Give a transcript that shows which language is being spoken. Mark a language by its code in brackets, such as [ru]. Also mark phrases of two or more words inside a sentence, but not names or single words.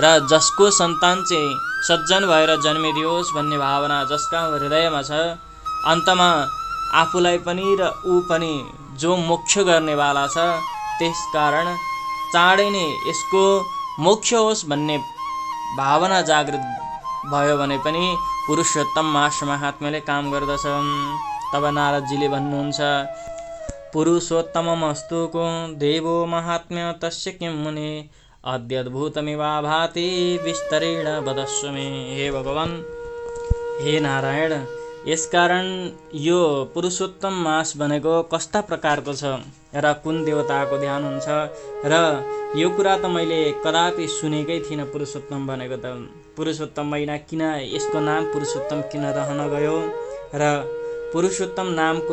[ne] जसको सन्तान चाहिँ सज्जन भएर जन्मिदियोस् भन्ने भावना जसका हृदयमा छ, अन्तमा आफूलाई पनि र ऊ पनि जो मोक्ष गर्नेवाला छ, त्यस कारण चाँडै नै यसको मोक्ष होस् भन्ने भावना जागृत भयो भने पनि पुरुषोत्तम मास महात्म्यले काम गर्दछ। तब नारदजीले भन्नुहुन्छ, [sa] पुरुषोत्तममस्तुको देवो महात्म्य तस्य किं मुने अद्यद्भुतमिवा भाति विस्तरेण वदस्व मे। [ne] हे भगवान, हे नारायण, यसकारण यो पुरुषोत्तम मास भनेको कस्ता प्रकारको छ र कुन देवताको ध्यान हुन्छ र यो कुरा त मैले कदापि सुनेकै थिइनँ। पुरुषोत्तम भनेको त पुरुषोत्तम महिना किन यसको नाम पुरुषोत्तम किन रहन गयो र पुरुषोत्तम नामको